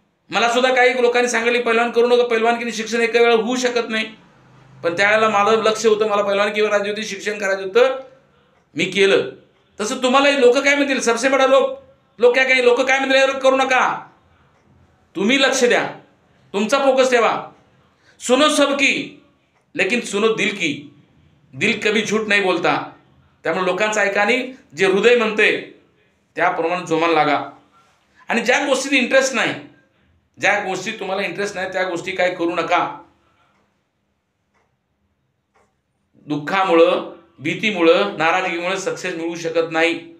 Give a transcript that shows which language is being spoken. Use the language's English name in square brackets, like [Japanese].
[Marathi] मला सुद्धा काही लोकांनी सांगितले पैलवान करू नका, पैलवानकीने शिक्षण एका वेळा होऊ शकत नाही. पण त्यावेळेला माझं लक्ष होतं, मला पैलवानकीवर राहायची होती, शिक्षण करायचं होतं, मी केलं. तसं तुम्हालाही लोक काय म्हणतील, [Hindi] सबसे बडा [Marathi] लोक काय काही लोक काय म्हणतील करू नका. तुम्ही लक्ष द्या, तुमचा फोकस ठेवा. [Hindi] सुनो सबकी लेकिन सुनो दिल की. दिल कभी झूठ नाही बोलता. [Marathi] त्यामुळे लोकांचं ऐका आणि जे हृदय म्हणते त्याप्रमाणे जोमाला लागा. आणि ज्या गोष्टीत इंटरेस्ट नाही, ज्या गोष्टी तुम्हाला इंटरेस्ट नाही त्या गोष्टी काय करू नका. दुःखामुळं, भीतीमुळं, नाराजगीमुळे सक्सेस मिळू शकत नाही.